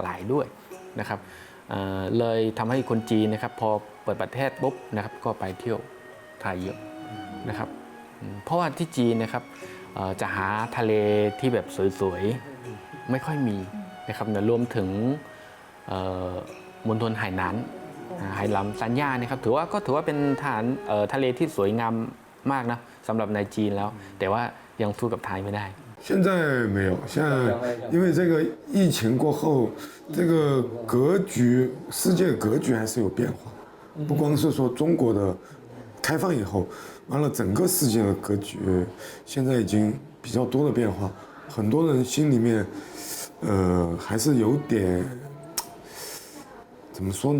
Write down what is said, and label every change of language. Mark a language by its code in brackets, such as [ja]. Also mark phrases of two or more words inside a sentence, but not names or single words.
[th] ลายด้วยนะครับเลยทำให้คนจีนนะครับพอเปิดประเทศปุ๊บนะครับก็ไปเที่ยวไทยเยอะนะครับเพราะว่าที่จีนนะครับจะหาทะเลที่แบบสวยๆไม่ค่อยมีนะครับรวมถึงมณฑลไหหนานไหหลำซันย่านะครับถือว่าเป็นฐานทะเลที่สวยงามมากนะสำหรับในจีนแล้วแต่ว่ายังสู้กับไทยไม่ได้ [zh] 现在没有，现在因为这个疫情过后，这个格局，世界格局还是有变化，不光是说中国的开放以后，完了整个世界的格局现在已经比较多的变化，很多人心里面，还是有点怎么说呢？